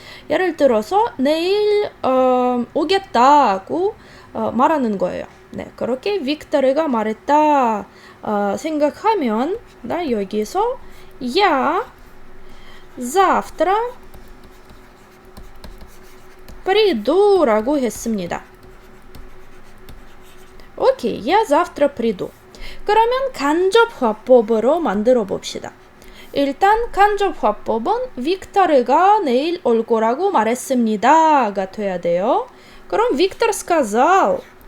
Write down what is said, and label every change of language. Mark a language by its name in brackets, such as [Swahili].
[Korean] 예를 들어서 내일 오겠다고 말하는 거예요. 네, 그렇게 빅터가 말했다 생각하면 나 여기서 [Russian] я завтра приду [Korean] 라고 했습니다. [Russian] 오케이, я завтра приду. [Korean] 그러면 간접 화법으로 만들어 봅시다. 일단 간접 화법은 빅터가 내일 올 거라고 말했습니다가 돼야 돼요. [Russian] 그럼 Виктор сказал.